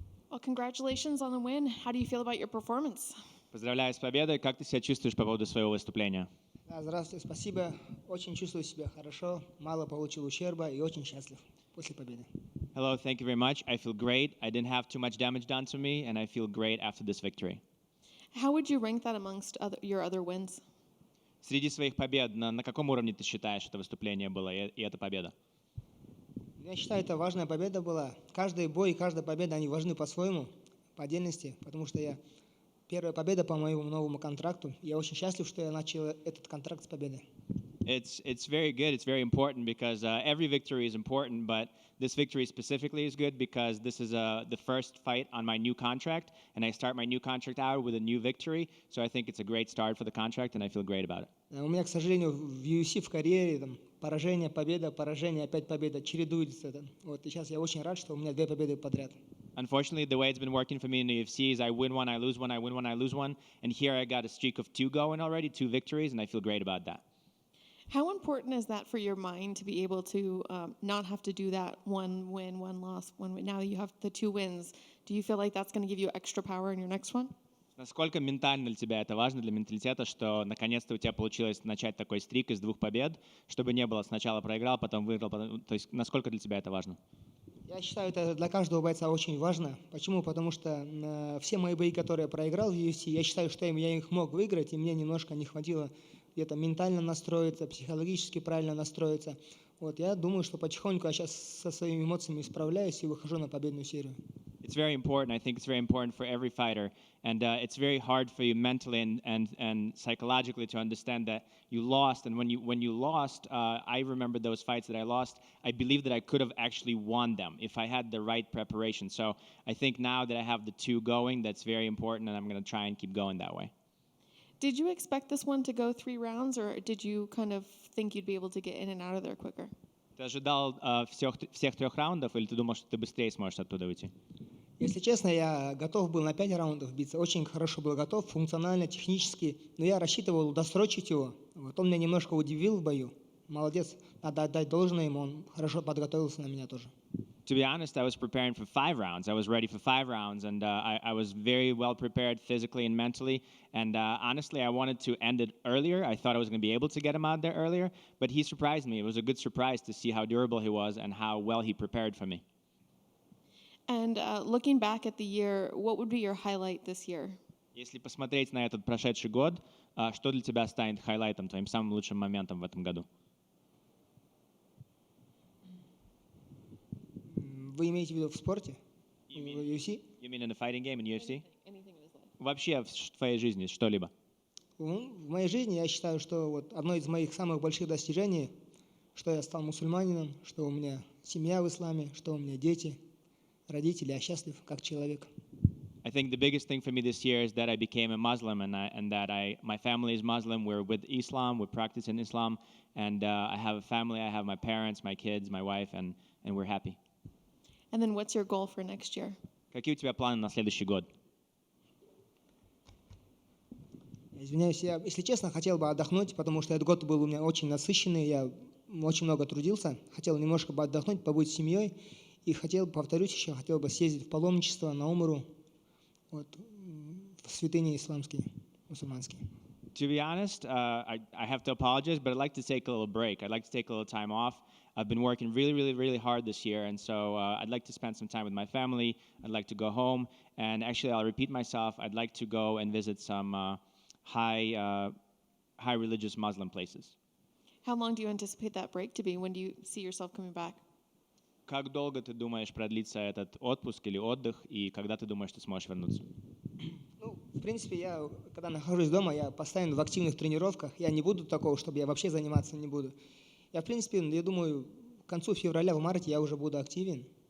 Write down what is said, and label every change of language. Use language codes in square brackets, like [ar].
[en] Well, congratulations on the win. How do you feel about your performance? [ru] Поздравляю с победой. Как ты себя чувствуешь по поводу своего выступления? Да, здравствуйте, спасибо. Очень чувствую себя хорошо, мало получил ущерба и очень счастлив после победы. [en] Hello, thank you very much. I feel great. I didn't have too much damage done to me, and I feel great after this victory. How would you rank that amongst your other wins? [ru] Среди своих побед, на каком уровне ты считаешь это выступление было и эта победа? Я считаю, это важная победа была. Каждый бой и каждая победа, они важны по-своему, по отдельности, потому что первая победа по моему новому контракту. Я очень счастлив, что я начал этот контракт с победы. [en] It's very good. It's very important because every victory is important, but this victory specifically is good because this is the first fight on my new contract, and I start my new contract out with a new victory. So I think it's a great start for the contract, and I feel great about it. [ru] У меня, к сожалению, в UFC в карьере там, поражение, победа, поражение, опять победа, чередуется. Вот, и сейчас я очень рад, что у меня 2 победы подряд. [en] Unfortunately, the way it's been working for me in the UFC is I win one, I lose one, I win one, I lose one, and here I got a streak of 2 going already, 2 victories, and I feel great about that. How important is that for your mind to be able to not have to do that one win, one loss, one win? Now you have the 2 wins. Do you feel like that's going to give you extra power in your next one? [ru] Насколько ментально для тебя это важно, для менталитета, что наконец-то у тебя получилось начать такой стрик из 2 побед, чтобы не было сначала проиграл, потом выиграл, то есть насколько для тебя это важно? Я считаю, это для каждого бойца очень важно. Почему? Потому что все мои бои, которые я проиграл в UFC, я считаю, что я их мог выиграть, и мне немножко не хватило где-то ментально настроиться, психологически правильно настроиться. Вот, я думаю, что потихоньку я сейчас со своими эмоциями справляюсь и выхожу на победную серию. [en] It's very important. I think it's very important for every fighter. And it's very hard for you mentally and psychologically to understand that you lost. And when you lost, I remember those fights that I lost. I believe that I could have actually won them if I had the right preparation. So I think now that I have the 2 going, that's very important, and I'm going to try and keep going that way. Did you expect this one to go 3 rounds, or did you kind of think you'd be able to get in and out of there quicker? [ru] Ты ожидал всех 3 раундов, или ты думал, что ты быстрее сможешь оттуда уйти? Если честно, я готов был на 5 раундов биться, очень хорошо был готов, функционально, технически, но я рассчитывал досрочить его. Вот он меня немножко удивил в бою. Молодец, надо отдать должное ему, он хорошо подготовился на меня тоже. [en] To be honest, I was preparing for 5 rounds. I was ready for 5 rounds, and I was very well prepared physically and mentally. And honestly, I wanted to end it earlier. I thought I was going to be able to get him out there earlier, but he surprised me. It was a good surprise to see how durable he was and how well he prepared for me. And looking back at the year, what would be your highlight this year? [ru] Если посмотреть на этот прошедший год, что для тебя станет хайлайтом, твоим самым лучшим моментом в этом году? Вы имеете в виду в спорте? В UFC? [en] You mean in the fighting game in UFC? Anything in his life. [ru] Вообще в твоей жизни что-либо? В моей жизни я считаю, что вот одно из моих самых больших достижений, что я стал мусульманином, что у меня семья в исламе, что у меня дети, родители, я счастлив как человек. [en] I think the biggest thing for me this year is that I became a Muslim and that my family is Muslim. We're with Islam, we're practicing Islam, and I have a family. I have my parents, my kids, my wife, and we're happy. And then what's your goal for next year? [ru] Какие у тебя планы на следующий год? Извиняюсь, я, если честно, хотел бы отдохнуть, потому что этот год был у меня очень насыщенный, я очень много трудился, хотел немножко бы отдохнуть, побыть с семьей, и повторюсь еще, хотел бы съездить в паломничество на Умру, вот, в святыни исламские, мусульманские. [en] To be honest, I have to apologize, but I'd like to take a little break. I'd like to take a little time off. I've been working really hard this year, and so I'd like to spend some time with my family. I'd like to go home, and actually, I'll repeat myself. I'd like to go and visit some high religious Muslim places. How long do you anticipate that break to be? When do you see yourself coming back? [ru] Как долго ты думаешь продлится этот отпуск или отдых, и когда ты думаешь, ты сможешь вернуться? Ну, в принципе, я, когда нахожусь дома, я постоянно в активных тренировках. Я не буду такого, чтобы я вообще заниматься не буду. Я, в принципе, я думаю, к концу февраля, в марте я уже буду активен.